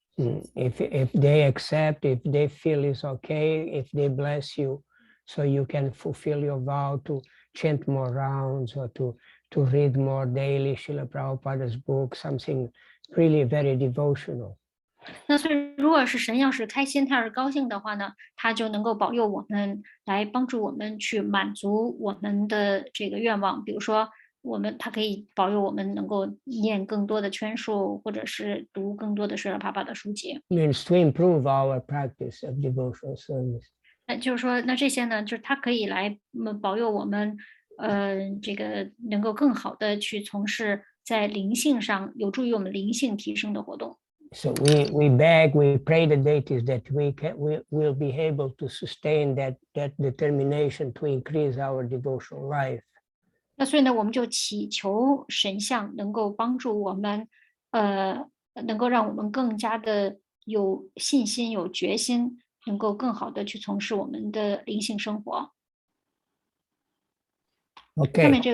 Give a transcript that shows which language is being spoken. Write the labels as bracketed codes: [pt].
[en] If they accept, if they feel it's okay, if they bless you, so you can fulfill your vow to chant more rounds or to read more daily Srila Prabhupada's book, something really very devotional. [zh] 那所以，如果是神要是开心，他要是高兴的话呢，他就能够保佑我们，来帮助我们去满足我们的这个愿望。比如说，他可以保佑我们能够念更多的圈数，或者是读更多的舍拉帕帕的书籍。 [en] Means to improve our practice of devotional service. [zh] 那就是说，那这些呢，就是他可以来保佑我们，这个能够更好的去从事在灵性上有助于我们灵性提升的活动。 [en] So we beg, we pray the deities that we will be able to sustain that determination to increase our devotional life. [zh] 那所以呢，我们就祈求神像能够帮助我们，能够让我们更加的有信心、有决心，能够更好的去从事我们的灵性生活。 [en] Okay.